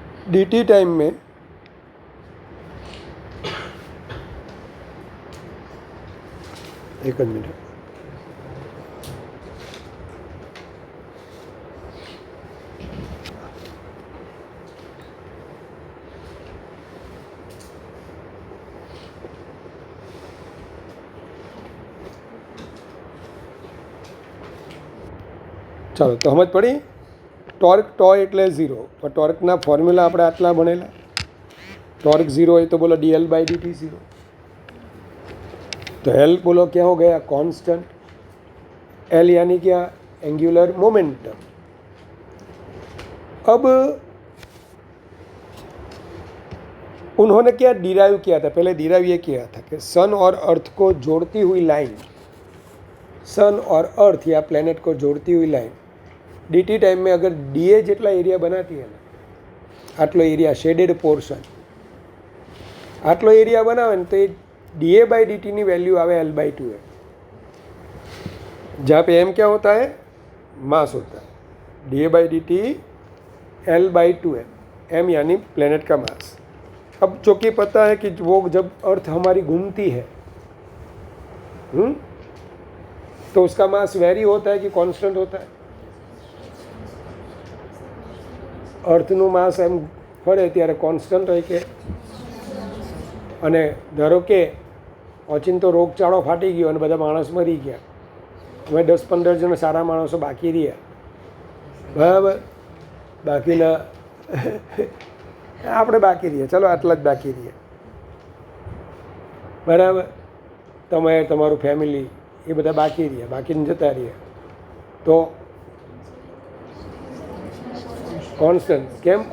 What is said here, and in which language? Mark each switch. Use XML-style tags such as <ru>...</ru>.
<hi>dt time में एक minute,</hi> <gu>ચાલો તો સમજ પડી. ટોર્ક એટલે 0, પણ ટોર્કના ફોર્મ્યુલા આપણે આટલા ભણેલા.</gu> <hi>टॉर्क 0 है तो बोलो dl बाई dt 0. तो L बोलो क्या हो गया? कांस्टेंट. L यानी क्या? Angular momentum. अब उन्होंने क्या डिराइव किया था? पहले डिराइव ये किया था कि सन और अर्थ को जोड़ती हुई लाइन, सन और अर्थ या प्लेनेट को जोड़ती हुई लाइन dt टाइम में अगर da જેટલા એરિયા બનાતી है ना,</hi> <gu>આટલો એરિયા શેડેડ પોર્શન, આટલો એરિયા બનાવે ને તો એ</gu> <hi>da बाई dt ની वैल्यू आवे l बाई 2 है. जहाँ पे m क्या होता है? मास होता है. da by dt l by 2 है, m यानी प्लेनेट का मास. अब चूँकि पता है कि वो जब अर्थ हमारी घूमती है तो उसका मास वेरी होता है कि कांस्टेंट होता है?</hi> <gu>અર્થનું માસ એમ ફરે ત્યારે કોન્સ્ટન્ટ હોય કે? અને ધારો કે ઓચિંતો રોગચાળો ફાટી ગયો અને બધા માણસ મરી ગયા, હવે 10-15 જણ સારા માણસો બાકી રહ્યા, બરાબર, બાકીના આપણે બાકી રહીએ, ચલો આટલા જ બાકી રહીએ, બરાબર, તમે તમારું ફેમિલી એ બધા બાકી રહ્યા, બાકીને જતા રહ્યા, તો કોન્સ્ટન્ટ કેમ?</gu>